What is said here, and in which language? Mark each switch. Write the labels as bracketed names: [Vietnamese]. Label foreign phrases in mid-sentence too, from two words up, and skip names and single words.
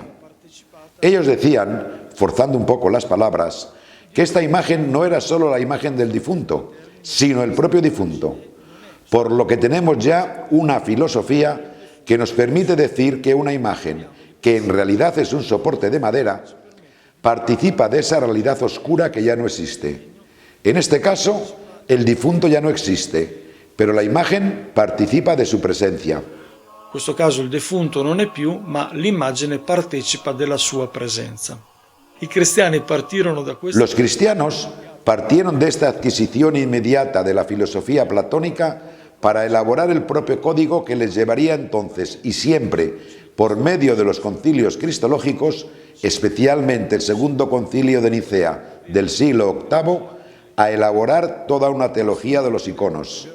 [Spanish] Ellos decían, forzando un poco las palabras, que esta imagen no era solo la imagen del difunto, sino el propio difunto, por lo que tenemos ya una filosofía que nos permite decir que una imagen, que en realidad es un soporte de madera, participa de esa realidad oscura que ya no existe. En este caso, el difunto ya no existe, pero la imagen participa de su presencia. [Italian] In questo caso il defunto non è più, ma l'immagine partecipa della sua presenza. I cristiani partirono da questo. [Spanish] Los cristianos partieron de esta adquisición inmediata de la filosofía platónica para elaborar el propio código que les llevaría entonces y siempre, por medio de los concilios cristológicos, especialmente el Segundo Concilio de Nicea del siglo VIII, a elaborar toda una teología de los iconos.